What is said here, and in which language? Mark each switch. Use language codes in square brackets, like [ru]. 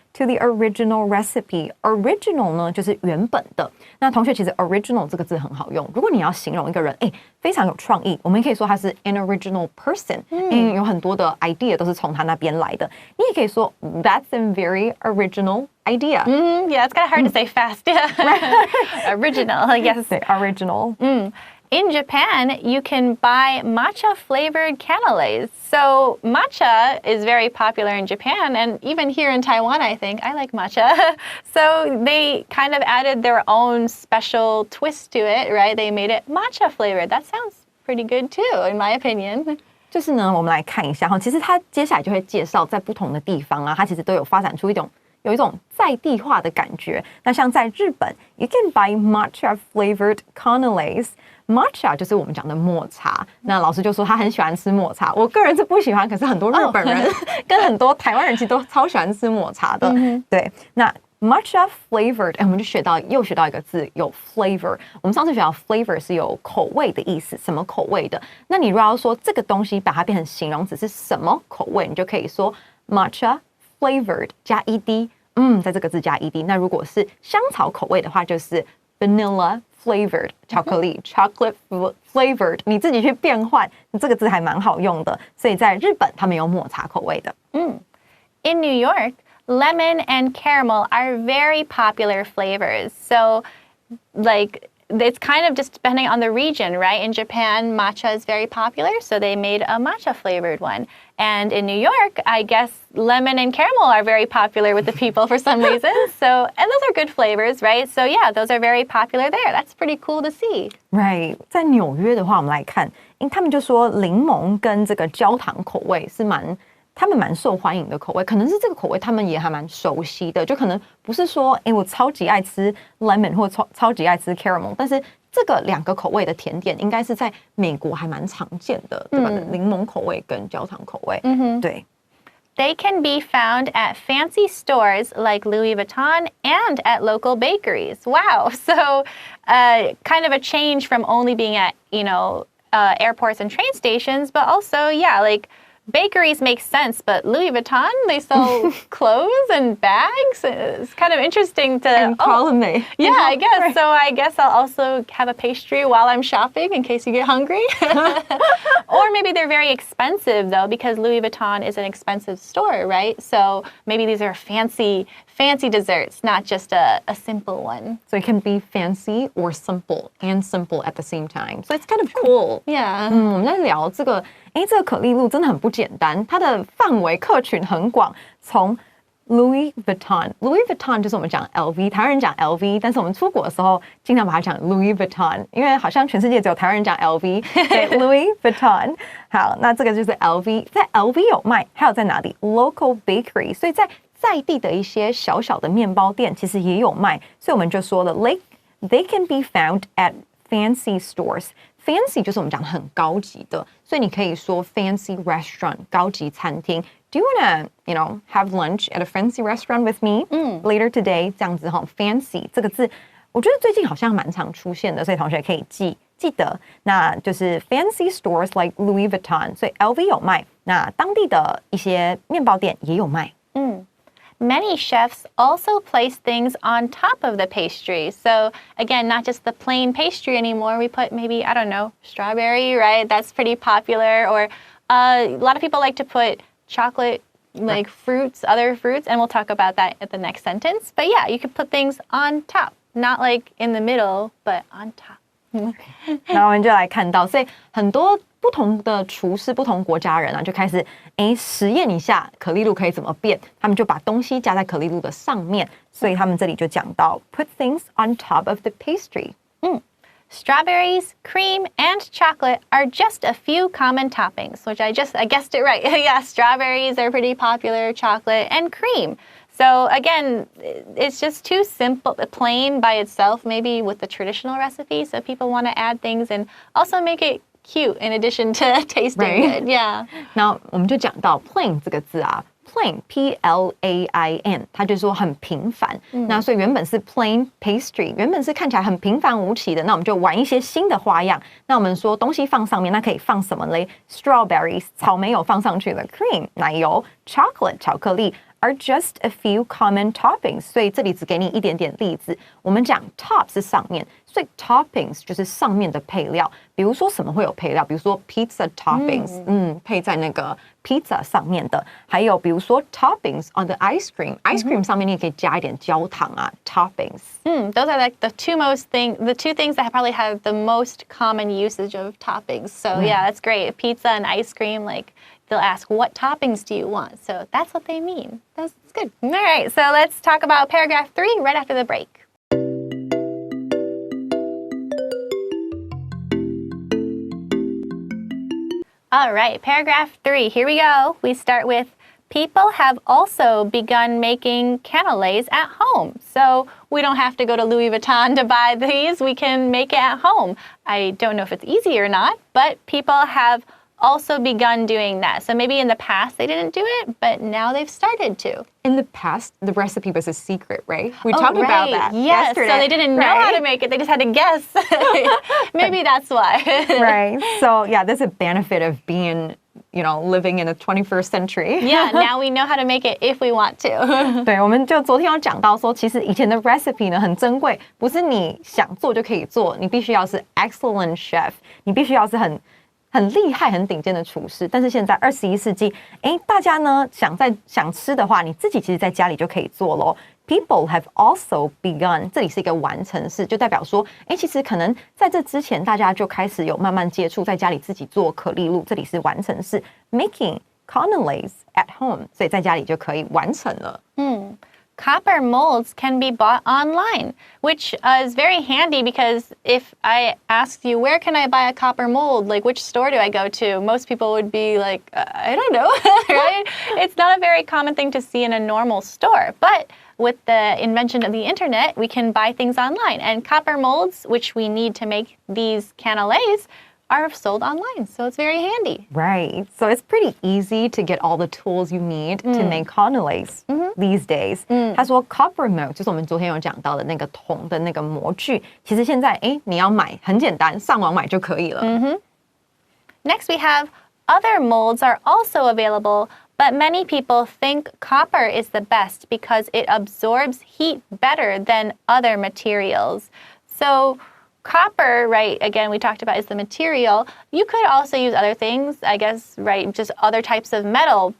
[en] To the original recipe. Original [zh] 呢就是原本的。那同学其实 original 这个字很好用。如果你要形容一个人，非常有创意，我们也可以说他是 [en] an original person。 [zh] 有很多的 idea 都是从他那边来的。你也可以说 [en] that's a very original idea. Yeah, it's kind of hard to say fast. Original, yes. Original. In Japan, you can buy matcha-flavored Canelés. So matcha is very popular in Japan, and even here in Taiwan, I think. I like matcha. So they kind of added their own special twist to it, right? They made it matcha-flavored. That sounds pretty good too, in my opinion. [zh] 就是呢，我们来看一下哈，其实它接下来就会介绍在不同的地方啊，它其实都有发展出有一种在地化的感觉。那像在日本 ， [en] you can buy matcha flavored Canelés。 [zh] Matcha 就是我们讲的抹茶，那老师就说他很喜欢吃抹茶，我个人是不喜欢，可是很多日本人跟很多台湾人其实都超喜欢吃抹茶的。对，那 [en] matcha flavored， [zh] 我们就又学到一个字，有 flavor。我们上次学到 flavor 是有口味的意思，什么口味的？那你如果要说这个东西把它变成形容词是什么口味，你就可以说 [en] matcha flavored [zh] 加 ed， 在这个字加 ed。那如果是香草口味的话，就是 [en] vanilla flavored [zh] 巧克力 [en] chocolate flavored， [zh] 你自己去变换，这个字还蛮好用的。所以在日本他们有抹茶口味的。 [en] In New York, lemon and caramel are very popular flavors. So, like, it's kind of just depending on the region, right? In Japan, matcha is very popular, so they made a matcha flavored one. And in New York, I guess lemon and caramel are very popular with the people for some reason. So, and those are good flavors, right? So yeah, those are very popular there. That's pretty cool to see. Right. [zh] 在纽约的话，我们来看，他们就说柠檬跟这个焦糖口味是他们蛮受欢迎的口味，可能是这个口味他们也还蛮熟悉的，就可能不是说我超级爱吃 lemon 或超级爱吃 caramel， 但是这个两个口味的甜点应该是在美国还蛮常见的，对吧？柠檬口味跟焦糖口味，对。 [en] They can be found at fancy stores like Louis Vuitton and at local bakeries. Wow. So kind of a change from only being at, airports and train stations, but also, yeah, like bakeries make sense, but Louis Vuitton, they sell clothes and bags. It's kind of interesting to... And column A. Yeah, I guess. Right. So I guess I'll also have a pastry while I'm shopping in case you get hungry. Or maybe they're very expensive, though, because Louis Vuitton is an expensive store, right? So maybe these are fancy desserts, not just a simple one. So it can be fancy or simple and simple at the same time. So it's kind of cool. Yeah. [zh] 我们在聊这个可丽露真的很不简单，它的范围客群很广，从 Louis Vuitton 就是我们讲 LV， 台湾人讲 LV， 但是我们出国的时候经常把它讲 Louis Vuitton， 因为好像全世界只有台湾人讲 LV， 对 Louis Vuitton。好，那这个就是 LV， 在 LV 有卖，还有在哪里 ？ [en] Local bakery， [zh] 所以在地的一些小小的面包店其实也有卖，所以我们就说了 ， [en] they can be found at fancy stores。 [zh] Fancy 就是我们讲的很高级的，所以你可以说 [en] fancy restaurant [zh] 高级餐厅。 [en] Do you wanna, have lunch at a fancy restaurant with me later today？ [zh] 这样子哈 ，fancy 这个字，我觉得最近好像蛮常出现的，所以同学可以记得。那就是 [en] fancy stores like Louis Vuitton， [zh] 所以 LV 有卖，那当地的一些面包店也有卖。 [en] Many chefs also place things on top of the pastry. So again, not just the plain pastry anymore. We put maybe, I don't know, strawberry, right? That's pretty popular. Or a lot of people like to put chocolate, like fruits, other fruits. And we'll talk about that at the next sentence. But yeah, you could put things on top. Not like in the middle, but on top. [zh] 然后我们就来看到，所以很多不同的厨师、不同国家人啊，就开始实验一下可丽露可以怎么变，他们就把东西加在可丽露的上面，所以他们这里就讲到 [en] put things on top of the pastry. Strawberries, cream, and chocolate are just a few common toppings, which I guessed it right. Yeah, strawberries are pretty popular, chocolate, and cream. So again, it's just too simple, plain by itself, maybe with the traditional recipe. So people want to add things and also make it cute in addition to tasting good. Yeah. [zh] 那我们就讲到 plain 这个字啊 ，plain P-L-A-I-N， 它就说很平凡。那所以原本是 [en] plain pastry， [zh] 原本是看起来很平凡无奇的，那我们就玩一些新的花样。那我们说东西放上面，那可以放什么嘞 ？Strawberries， 草莓有放上去了 ，cream 奶油 ，chocolate 巧克力。 [en] are just a few common toppings， [zh] 所以这里只给你一点点例子。我们讲 top 是上面，所以 toppings 就是上面的配料。比如说什么会有配料？比如说 [en] pizza toppings， [zh] 配在那个 pizza 上面的。还有比如说 [en] toppings on the ice cream， [zh] ice cream 上面你也可以加一点焦糖啊 toppings。 [en] Those are like the two things that probably have the most common usage of toppings. So yeah, that's great. Pizza and ice cream, like they'll ask, what toppings do you want? So that's what they mean. That's good. All right, so let's talk about paragraph 3 right after the break. All right, paragraph 3. Here we go. We start with people have also begun making Canelés at home. So we don't have to go to Louis Vuitton to buy these. We can make it at home. I don't know if it's easy or not, but people have also begun doing that. So maybe in the past they didn't do it, but now they've started to. In the past, the recipe was a secret, right? We talked about that yesterday. So they didn't know how to make it. They just had to guess. Maybe that's why. Right. So yeah, there's a benefit of being, living in the 21st century. Yeah, now we know how to make it if we want to. [zh] 对，我们就昨天有讲到说，其实以前的 recipe 呢很珍贵，不是你想做就可以做，你必须要是 [en] excellent chef， [zh] 你必须要是很厉害、很顶尖的厨师。但是现在21世纪，大家呢想吃的话，你自己其实在家里就可以做咯。 [en] People have also begun， [zh] 这里是一个完成式，就代表说，其实可能在这之前，大家就开始有慢慢接触，在家里自己做可丽露，这里是完成式 ， [en] making Canelés at home， [zh] 所以在家里就可以完成了。 [en] Copper molds can be bought online, which is very handy because if I asked you, where can I buy a copper mold? Like, which store do I go to? Most people would be like, I don't know, right? It's not a very common thing to see in a normal store. But with the invention of the internet, we can buy things online. And copper molds, which we need to make these Canelés, are sold online, so it's very handy. Right. So it's pretty easy to get all the tools you need to make Canelés these days. [zh] 他说 [en] copper mold [zh] 就是我们昨天有讲到的那个铜的那个模具，其实现在你要买很简单，上网买就可以了。 [en] Next we have other molds are also available, but many people think copper is the best because it absorbs heat better than other materials. So copper, right, again, we talked about is the material. You could also use other things, I guess, right, just other types of metal.